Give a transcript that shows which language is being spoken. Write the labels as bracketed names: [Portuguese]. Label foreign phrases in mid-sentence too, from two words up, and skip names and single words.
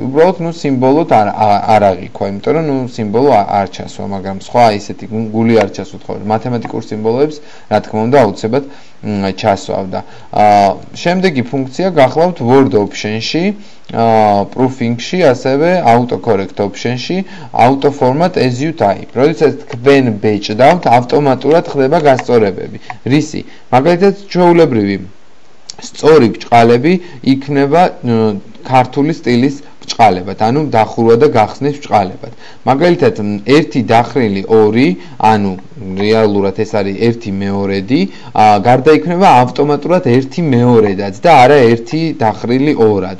[Georgian] უბრალოდ სიმბოლოთ არ აღიქვა, იმიტომ რომ სიმბოლო არ ჩასვა, მაგრამ სხვა ისეთი გული არ ჩასვათ ხოლმე. მათემატიკურ სიმბოლოებს, რა თქმა უნდა, აუცილებლად ჩასვავდა. შემდეგი ფუნქცია გახლავთ [English] word option- [Georgian] ში, proofing-ში, ასევე [English] autocorrect option- [Georgian] ში, [English] auto format as you type. [Georgian] როდესაც თქვენ ბეჭდავთ, ავტომატურად ხდება გასწორებები. რისი? მაგალითად, ჩვეულებრივი სწორი ბჭყალები იქნება ქართული სტილის ბჭყალებად, ანუ დახურვა და გახსნის ბჭყალებად. მაგალითად, 1 დახრილი 2, ანუ რეალურად ეს არის 1/2, გარდაიქმნება ავტომატურად 1/2-დაც და არა 1 დახრილი 2-ად.